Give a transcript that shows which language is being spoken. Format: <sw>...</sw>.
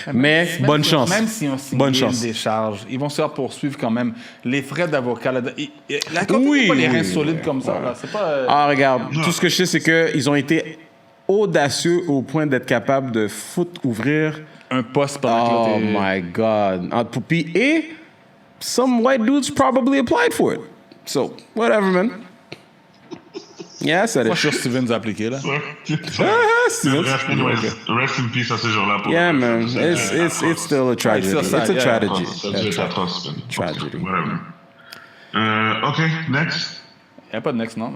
<fr>Mais bonne chance. Même si on signe une décharge, ils vont se faire poursuivre quand même. Les frais d'avocat, la compagnie n'a pas les reins solides comme ça. Là. C'est pas, regarde, tout ce que je sais, c'est qu'ils ont été audacieux au point d'être capables de ouvrir un poste pendant que</fr> <en>my God.</en> <fr>Et</fr> <en>some white dudes probably applied for it. So, whatever, man. Yeah,</en> <fr>ça Moi, je suis sûr que Steven nous a appliqué, là. Steven.</fr> <en>Rest in peace</en> <fr>à ce jour-là.</fr> <en>Yeah, man. It's still a tragedy. It's a tragedy. Tragedy. Whatever. OK, next.</en> <fr>Il n'y a pas de next, non?</fr>